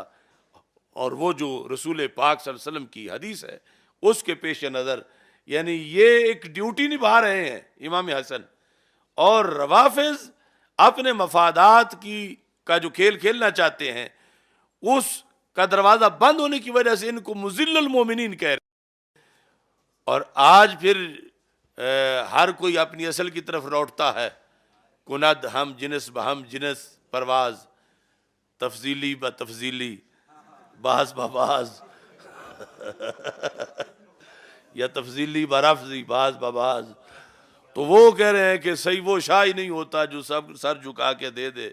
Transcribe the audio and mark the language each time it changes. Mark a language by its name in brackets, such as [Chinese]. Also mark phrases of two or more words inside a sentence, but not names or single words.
[Urdu] اور وہ جو رسول پاک صلی اللہ علیہ وسلم کی حدیث ہے اس کے پیش نظر یعنی یہ ایک ڈیوٹی نبھا رہے ہیں امام حسن، اور روافض اپنے مفادات کا جو کھیل کھیلنا چاہتے ہیں اس کا دروازہ بند ہونے کی وجہ سے ان کو مذل المومنین کہہ رہے ہیں. اور آج پھر ہر کوئی اپنی اصل کی طرف لوٹتا ہے. [Persian] کند ہم جنس بہم جنس پرواز، تفضیلی ب تفضیلی بعض ببعض یا تفضیلی برفضی بعض ببعض. [Urdu] تو وہ کہہ رہے ہیں کہ صحیح وہ شاہ ہی نہیں ہوتا جو سب سر جھکا کے دے دے.